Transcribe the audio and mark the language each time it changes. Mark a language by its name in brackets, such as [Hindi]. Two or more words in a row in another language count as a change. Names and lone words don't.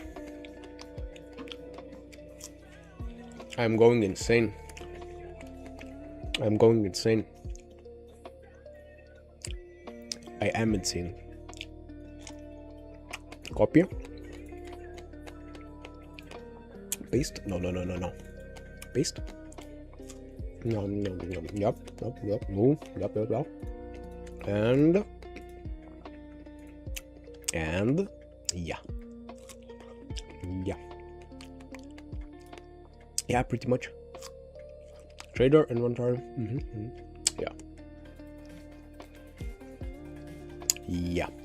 [English] I'm going insane. I'm going insane. I am insane. Copy. Paste. No, no, no, no, no. Paste. No, no, no. Yup, yup, yup. Move. Yup, yup, yup. And yeah. Yeah. Yeah, pretty much. Trader inventory. Yeah. Yeah.